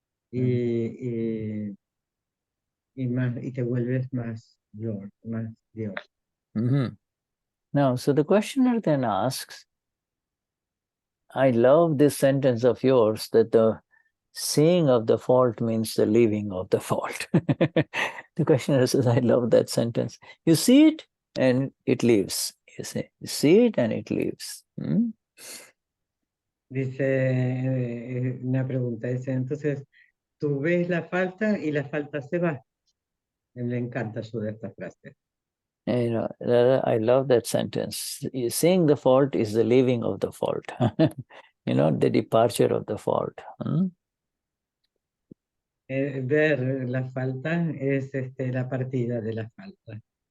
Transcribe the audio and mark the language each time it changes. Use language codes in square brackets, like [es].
[es] Y te vuelves más Lord, más Dios. [en] Now, so the questioner then asks, I love this sentence of yours that the seeing of the fault means the leaving of the fault. The questioner says, I love that sentence. You see it and it leaves. You see it and it leaves. [es] Dice una pregunta, dice, entonces, tú ves la falta y la falta se va. Me encanta ayudar esta frase. [en] I love that sentence. Seeing the fault is the leaving of the fault. The departure of the fault. [es] Ver la falta es la partida de la falta.